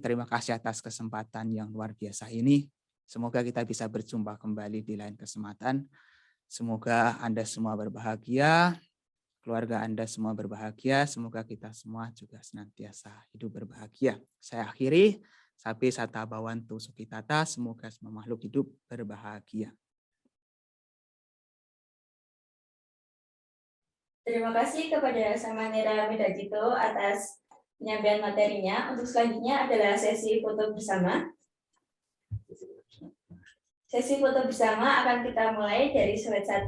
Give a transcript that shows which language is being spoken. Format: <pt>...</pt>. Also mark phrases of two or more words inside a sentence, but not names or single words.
<id>Terima kasih atas kesempatan yang luar biasa ini. Semoga kita bisa berjumpa kembali di lain kesempatan. Semoga Anda semua berbahagia, keluarga Anda semua berbahagia. Semoga kita semua juga senantiasa hidup berbahagia. Saya akhiri.</id> <pi>Sabi sata bawantu sukitata.</pi> <id>Semoga semua makhluk hidup berbahagia. Terima kasih kepada Samanera Medajito atas penyampaian materinya. Untuk selanjutnya adalah sesi foto bersama. Sesi foto bersama akan kita mulai dari slide 1.</id>